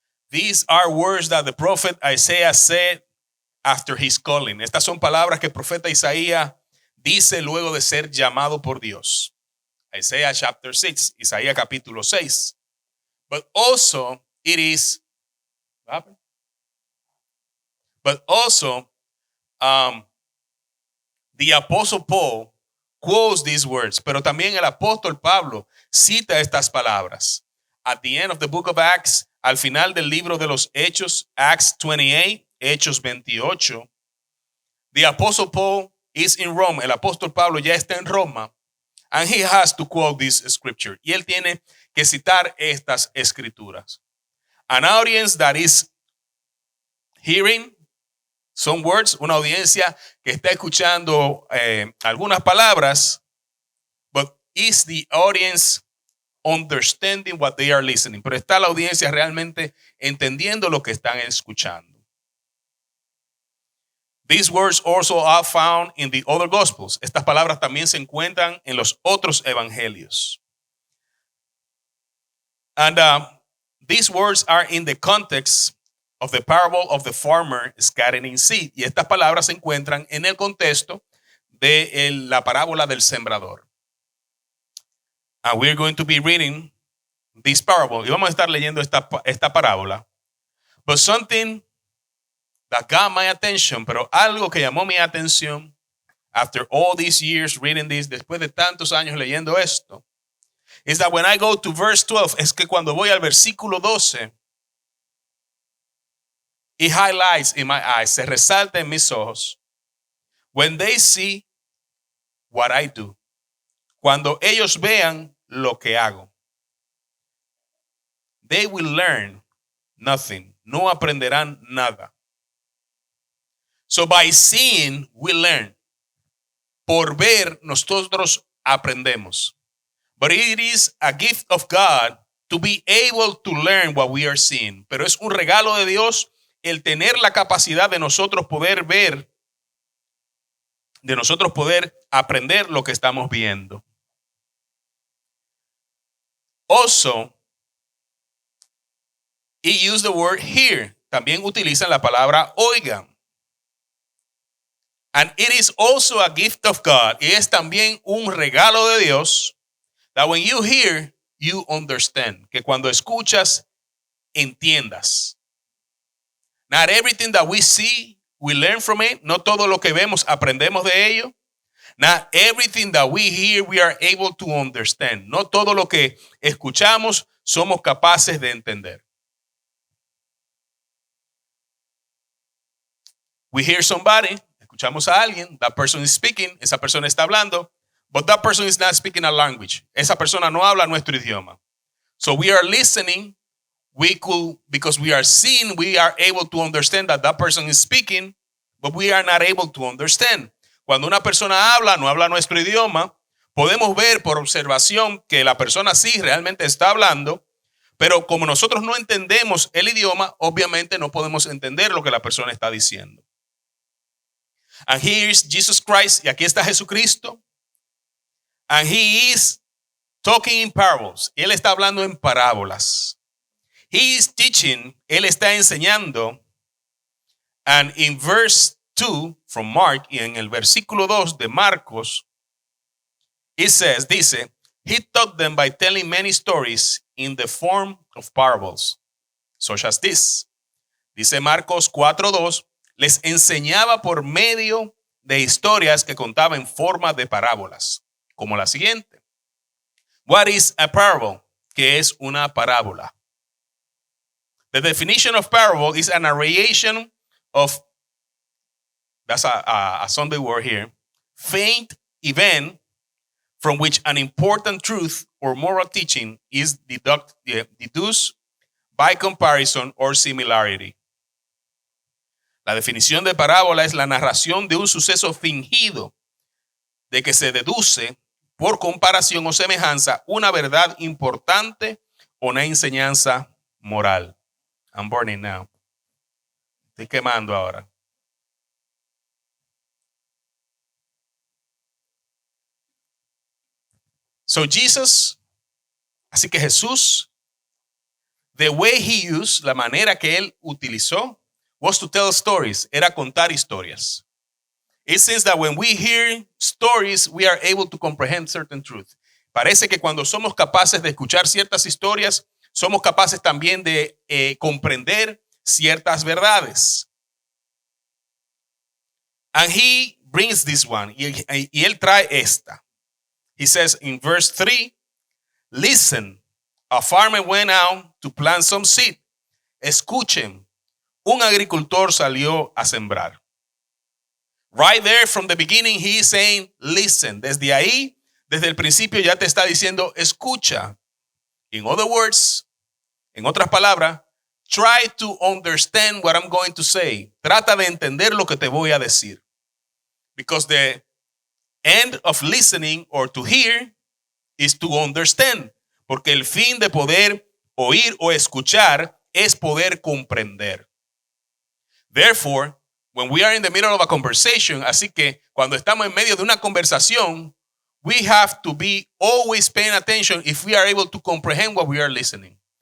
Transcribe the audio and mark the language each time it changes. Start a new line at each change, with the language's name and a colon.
English: These are words that the prophet Isaiah said after his calling.
Spanish: Estas son palabras que el profeta Isaías dice luego de ser llamado por Dios.
English: Isaiah chapter 6,
Spanish: Isaías capítulo 6.
English: But also it is, but also the apostle Paul quotes these words,
Spanish: pero también el apóstol Pablo cita estas palabras.
English: At the end of the book of Acts,
Spanish: al final del libro de los Hechos,
English: Acts 28, Hechos 28, the apostle Paul is in Rome.
Spanish: El apóstol Pablo ya está en Roma,
English: and he has to quote this scripture.
Spanish: Y él tiene que citar estas escrituras.
English: An audience that is hearing some words,
Spanish: una audiencia que está escuchando algunas palabras,
English: but is the audience understanding what they are listening?
Spanish: Pero está la audiencia realmente entendiendo lo que están escuchando.
English: These words also are found in the other Gospels.
Spanish: Estas palabras también se encuentran en los otros evangelios.
English: And these words are in the context of the parable of the farmer scattering seed.
Spanish: Y estas palabras se encuentran en el contexto de la parábola del sembrador.
English: And we're going to be reading this parable.
Spanish: Y vamos a estar leyendo esta parábola.
English: But something that got my attention,
Spanish: pero algo que llamó mi atención
English: after all these years reading this,
Spanish: después de tantos años leyendo esto,
English: is that when I go to verse 12,
Spanish: es que cuando voy al versículo 12,
English: it highlights in my eyes,
Spanish: se resalta en mis ojos,
English: when they see what I do,
Spanish: cuando ellos vean lo que hago,
English: they will learn nothing,
Spanish: no aprenderán nada.
English: So by seeing, we learn.
Spanish: Por ver, nosotros aprendemos.
English: But it is a gift of God to be able to learn what we are seeing.
Spanish: Pero es un regalo de Dios el tener la capacidad de nosotros poder ver, de nosotros poder aprender lo que estamos viendo.
English: Also, he used the word hear.
Spanish: También utilizan la palabra oigan.
English: And it is also a gift of God.
Spanish: Y es también un regalo de Dios.
English: That when you hear, you understand.
Spanish: Que cuando escuchas, entiendas.
English: Not everything that we see, we learn from it.
Spanish: No todo lo que vemos, aprendemos de ello.
English: Not everything that we hear, we are able to understand.
Spanish: No todo lo que escuchamos, somos capaces de entender.
English: We hear somebody.
Spanish: Escuchamos a alguien,
English: that person is speaking,
Spanish: esa persona está hablando,
English: but that person is not speaking a language.
Spanish: Esa persona no habla nuestro idioma.
English: So we are listening, because we are seeing, we are able to understand that person is speaking, but we are not able to understand.
Spanish: Cuando una persona habla, no habla nuestro idioma, podemos ver por observación que la persona sí realmente está hablando, pero como nosotros no entendemos el idioma, obviamente no podemos entender lo que la persona está diciendo.
English: And here is Jesus Christ,
Spanish: y aquí está Jesucristo,
English: and he is talking in parables.
Spanish: Él está hablando en parábolas.
English: He is teaching,
Spanish: él está enseñando.
English: And in verse 2 from Mark,
Spanish: y en el versículo 2 de Marcos,
English: it says,
Spanish: dice,
English: he taught them by telling many stories in the form of parables, such as this.
Spanish: Dice Marcos 4:2, les enseñaba por medio de historias que contaba en forma de parábolas, como la siguiente.
English: What is a parable?
Spanish: ¿Qué es una parábola?
English: The definition of parable is a narration of, that's a Sunday word here, faint event from which an important truth or moral teaching is deduced by comparison or similarity.
Spanish: La definición de parábola es la narración de un suceso fingido de que se deduce por comparación o semejanza una verdad importante o una enseñanza moral.
English: I'm burning now.
Spanish: Estoy quemando ahora.
English: So Jesus,
Spanish: así que Jesús,
English: the way he used,
Spanish: la manera que él utilizó,
English: was to tell stories,
Spanish: era contar historias.
English: It seems that when we hear stories, we are able to comprehend certain truth.
Spanish: Parece que cuando somos capaces de escuchar ciertas historias, somos capaces también de comprender ciertas verdades.
English: And he brings this one,
Spanish: y él trae esta.
English: He says in verse 3, listen, a farmer went out to plant some seed.
Spanish: Escuchen, un agricultor salió a sembrar.
English: Right there from the beginning, he is saying, listen.
Spanish: Desde ahí, desde el principio ya te está diciendo, escucha.
English: In other words,
Spanish: en otras palabras,
English: try to understand what I'm going to say.
Spanish: Trata de entender lo que te voy a decir.
English: Because the end of listening or to hear is to understand.
Spanish: Porque el fin de poder oír o escuchar es poder comprender.
English: Therefore, when we are in the middle of a conversation,
Spanish: así que cuando estamos en medio de una conversación,
English: we have to be always paying attention if we are able to comprehend what we are listening.